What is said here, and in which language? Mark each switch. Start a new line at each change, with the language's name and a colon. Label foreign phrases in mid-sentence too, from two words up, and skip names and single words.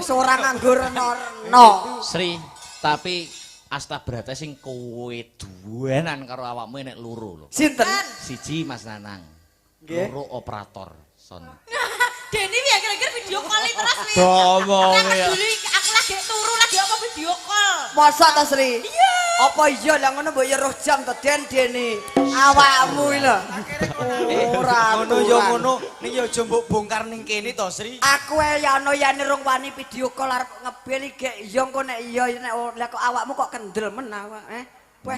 Javanese: Wis ora nganggo reno. Sri, tapi Astabrata sing kowe duwenan karo awakmu nek loro lho. Sinten? Siji Mas Nanang. Nggih. Loro operator son. Deni ya kira-kira
English: video call
Javanese: terus wi. Ngomong Aku ya. dulu aku lagi turu lagi apa
English: video call.
Javanese: Masa ta, Sri? Iya. Apa iya lah ngono mbok ya roh jam to deni awakmu iki lho. Ora Ngono ya ngono, ning ya aja mbok bongkar ning kene to, Sri. Aku ae ya ono ya rung wani
English: video call
Javanese: arep ngebel iki iya engko nek iya nek lah kok awakmu kok kendel men awak Weh.